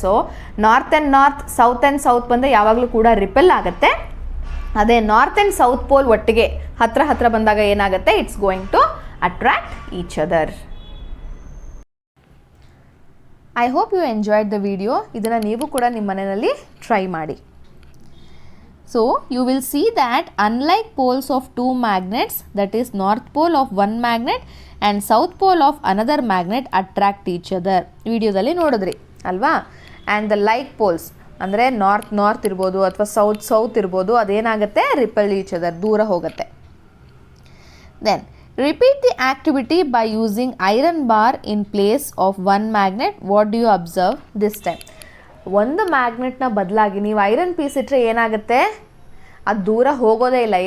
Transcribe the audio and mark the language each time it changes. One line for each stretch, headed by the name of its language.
Kannada: So north and south ಬಂದರೆ ಯಾವಾಗಲೂ ಕೂಡ ರಿಪೆಲ್ ಆಗುತ್ತೆ. ಅದೇ ನಾರ್ತ್ ಆ್ಯಂಡ್ ಸೌತ್ ಪೋಲ್ ಒಟ್ಟಿಗೆ ಹತ್ರ ಬಂದಾಗ ಏನಾಗುತ್ತೆ,
English: It's going to attract each other. I hope you enjoyed the video.
Kannada: ಇದನ್ನು ನೀವು ಕೂಡ ನಿಮ್ಮ ಮನೆಯಲ್ಲಿ ಟ್ರೈ ಮಾಡಿ.
English: So you will see that unlike poles of two magnets, that is north pole of one magnet and south pole of another magnet attract each other.
Kannada: ವಿಡಿಯೋದಲ್ಲಿ ನೋಡಿದ್ರಿ ಅಲ್ವಾ?
English: and the like poles
Kannada: ಅಂದರೆ north ಇರ್ಬೋದು ಅಥವಾ south ಇರ್ಬೋದು, ಅದೇನಾಗುತ್ತೆ,
English: repel each other,
Kannada: ದೂರ ಹೋಗುತ್ತೆ.
English: Then repeat the activity by using iron bar in place of one magnet. What do you observe this time?
Kannada: ಒಂದು ಮ್ಯಾಗ್ನೆಟ್ನ ಬದಲಾಗಿ ನೀವು ಐರನ್ ಪೀಸ್ ಇಟ್ಟರೆ ಏನಾಗುತ್ತೆ, ಅದು ದೂರ ಹೋಗೋದೇ ಇಲ್ಲ.